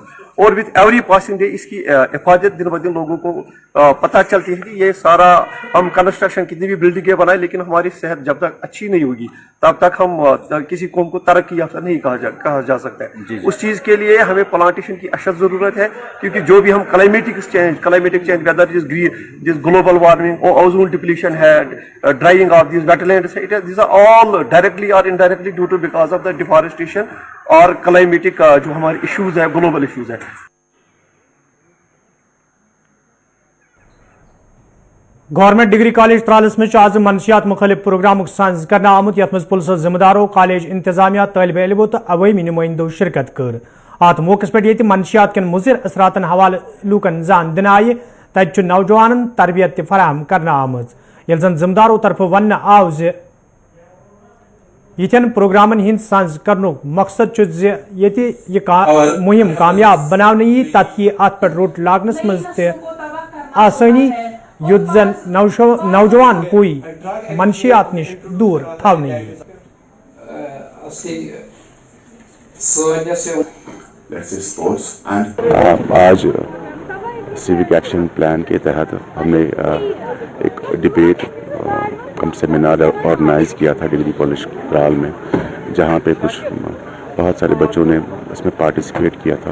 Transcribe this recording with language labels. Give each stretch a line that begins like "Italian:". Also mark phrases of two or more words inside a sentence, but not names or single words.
Urdu: اور
English: with every passing day
Urdu: اس کی حفاظت دن بدن لوگوں کو پتہ چلتی ہے کہ یہ سارا ہم کنسٹرکشن کتنی بھی بلڈنگیں بنائیں لیکن ہماری صحت جب تک اچھی نہیں ہوگی تب تک ہم کسی قوم کو ترقی یافتہ نہیں کہا جا سکتا ہے. اس چیز کے لیے ہمیں پلانٹیشن کی اشد ضرورت ہے, کیونکہ جو بھی ہم
English: climatic change whether this global warming
Urdu: اور
English: ozone depletion
Urdu: ہے,
English: drying of these wetlands, these are all directly
Urdu: اور
English: indirectly due to because of the deforestation
Urdu: اور کلائمیٹک جو ہمارے ایشوز ہیں,
English: global issues
Urdu: ہیں.
Kashmiri: گورنمنٹ ڈگری کالج ترالس میں آز منشیات مختلف پروگرام سانز کرنا آمت یت مز پولیس ذمہ دارو, کالج انتظامیہ, طالب علموں تو عوامی نمائندوں شرکت کر. ات موقع پہ یہ منشیات کن مضر اثراتن حوالہ لوکن زان دن آئی, تت نوجوان تربیت فراہم کرنا آمز. یل زن ذمہ دارو طرف ون آو یتن پروگرامن ہند سانز کرنو مقصد یہ مہم کامیاب بنانے یی تاکہ ات پہ روٹ لاگنس مز آسانی یت زن نوجوان کوئی منشیات نش دور تھونے.
Urdu: آج
English: civic action plan
Urdu: کے تحت ہم نے ایک
English: debate cum seminar organise
Urdu: کیا تھا ڈگری کالج ترال میں, جہاں پہ بہت سارے بچوں نے اس میں پارٹیسپیٹ کیا تھا.